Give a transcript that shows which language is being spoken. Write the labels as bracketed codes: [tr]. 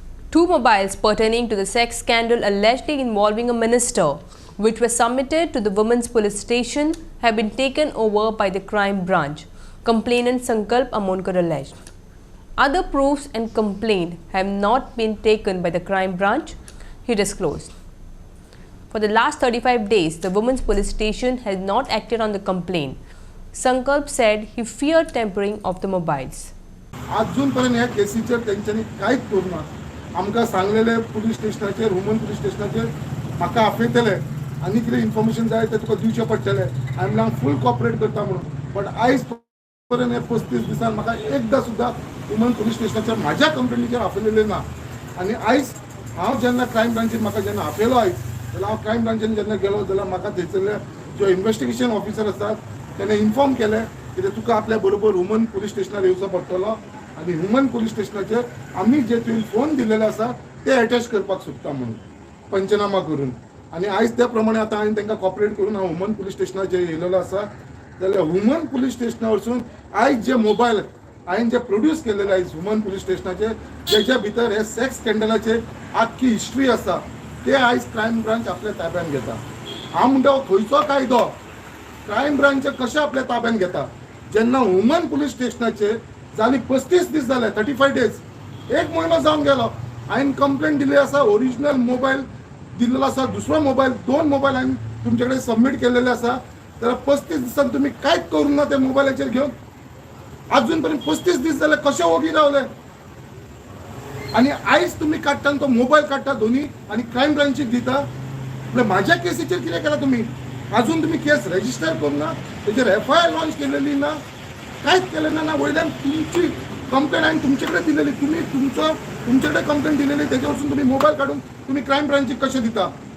[en] Two mobiles pertaining to the sex scandal allegedly involving a minister, which were submitted to the women's police station, have been taken over by the crime branch, complainant Sankalp Amonkar alleged. Other proofs and complaint have not been taken by the crime branch, he disclosed. For the last 35 days, the women's police station has not acted on the complaint. Sankalp said he feared tampering of the mobiles. [gom] अजूनपर्यंत ह्या केसीचेर तेंच्यांनी कांयच करूना. आमकां सांगलेले police स्टेशनाचेर woman police स्टेशनाचेर म्हाका आपयतले आनी कितें इन्फॉर्मेशन जाय तें तुका दिवचें पडटलें. हांवें म्हळां फूल कॉपरेट करता म्हणून. बट आयज पर्यंत हे 35 दिसान म्हाका एकदां सुद्दां वुमन पुलीस स्टेशनाचेर म्हाज्या कंप्लेनीचेर आपयलेलें ना. आनी आयज हांव जेन्ना क्रायम ब्रांचीन म्हाका जेन्ना आपयलो आयज जाल्यार हांव क्रायम ब्रांचीन जेन्ना गेलो जाल्यार म्हाका थंयसरले जो इन्व्हेस्टिगेशन ऑफिसर आसात तेणे इन्फॉर्म केलें की तुका आपल्या बरोबर वुमन पुलीस स्टेशनार येवचो पडटलो आनी वुमन पुलीस स्टेशनाचेर आमी जे तुवें फोन दिलेले आसा ते अटॅच करपाक सोदता म्हणून पंचनामा करून. आनी आयज त्या प्रमाणे आतां हांवें तांकां कॉपरेट करून हांव वुमन पुलीस स्टेशनाचेर येयलेलो आसा. जाल्यार वुमन पुलीस स्टेशना वचून आयज जे मोबायल हांवें जे प्रोड्यूस केलेले आयज वुमन पुलीस स्टेशनाचेर जेच्या भितर हे सेक्स स्कॅन्डलाचेर आख्खी हिस्ट्री आसा ते आयज क्रायम ब्रांच आपल्या ताब्यान घेता. हांव म्हणटा खंयचो कायदो क्रायम ब्रांच कशें आपल्या ताब्यान घेता जेन्ना वुमन पुलीस स्टेशनाचेर जाली 35 दीस जाले 35 डेज 1 म्हयनो जावन गेलो. हांवें कंप्लेंट दिली आसा. ओरिजिनल मोबायल दिल्लो आसा. दुसरो मोबायल 2 मोबायल हांवें तुमचे कडेन सबमीट केलेले आसा. जाल्यार 35 दिसान तुमी कांयच करूंक ना ते मोबायलाचेर घेवन. अजून पर्यंत 35 दीस जाले कशे ओगी रावले. आनी आयज तुमी काडटा तो मोबायल काडटा दोनी आनी क्रायम ब्रांचीक दिता. म्हळ्यार म्हाज्या केसीचेर कितें केलां तुमी. अजून तुमी केस रजिस्टर करूंक ना. तेजेर FIR लॉन्च केलेली ना. कांयच केलें ना. वयल्यान तुमची कंप्लेंट हांवें तुमचे कडेन दिलेली. तुमी तुमचे कडेन कंप्लेंट दिलेली तेजे वचून तुमी मोबायल काडून तुमी क्रायम ब्रांचीक कशें दिता.